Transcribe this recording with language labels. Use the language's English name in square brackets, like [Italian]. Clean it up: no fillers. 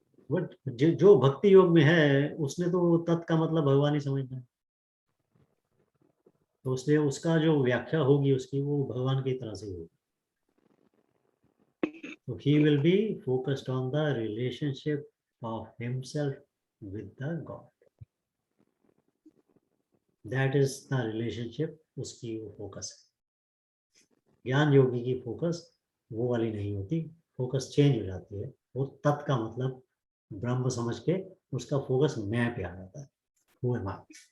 [Hindi] But जो भक्ति योग में है उसने तो तत् का मतलब भगवान ही समझना है, तो उसने उसका जो व्याख्या होगी उसकी वो भगवान की तरह से होगी। [English] So he will be focused on the relationship of himself with the God. That is the relationship, [Hindi] उसकी वो फोकस है। ज्ञान योगी की फोकस वो वाली नहीं होती, फोकस चेंज हो जाती है। वो तत् का मतलब ब्रह्म समझ के उसका फोकस मैं पे आ जाता है, वो है माँ।